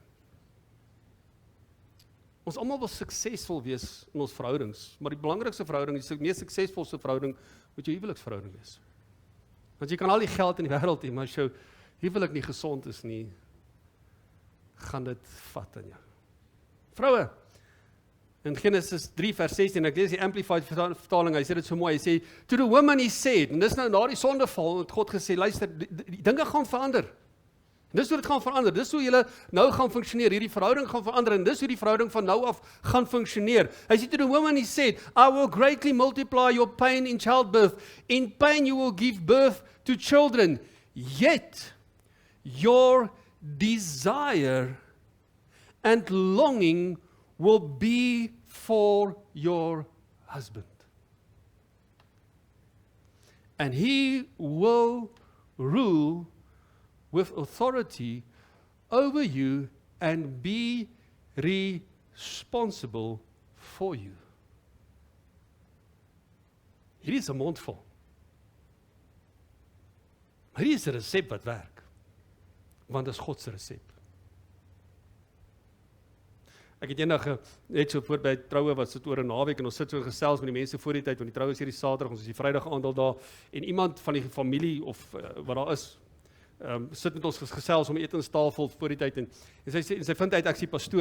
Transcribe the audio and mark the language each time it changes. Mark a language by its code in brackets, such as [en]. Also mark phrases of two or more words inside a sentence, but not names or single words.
[af] Ons almal wil suksesvol wees in ons verhoudings, maar die belangrikste verhouding, die mees suksesvolste verhouding, moet jou huweliksverhouding wees. Want jy kan al die geld in die wêreld hê, maar as jou huwelik nie gesond is nie, gaan dit vat in jou. Vroue, in Genesis 3 vers 16, ek lees die Amplified vertaling, hy sê dit so mooi, hy sê, [en] to the woman he said, [af] en dis nou na die sondeval, het God gesê, luister, die dinge gaan verander. En dis hoe dit gaan verander, dis hoe julle nou gaan funksioneer, hierdie verhouding gaan verander, en dis hoe die verhouding van nou af gaan funksioneer. Hy sê, [en] to the woman he said, I will greatly multiply your pain in childbirth. In pain you will give birth to children, yet your desire and longing will be for your husband. And he will rule with authority over you and be responsible for you. [af] Hierdie is 'n mondvol. Maar hier is 'n resep wat werk. Want dit is God se resep. Ek het eendag net so voor by troue was dit oor 'n naweek en ons sit so gesels met die mense voor die tyd want die troue is hierdie Saterdag, ons is die Vrydag aandal daar en iemand van die familie of wat daar is sit met ons gesels om etenstafel voor die tyd en sy vind uit ek is die pastoor.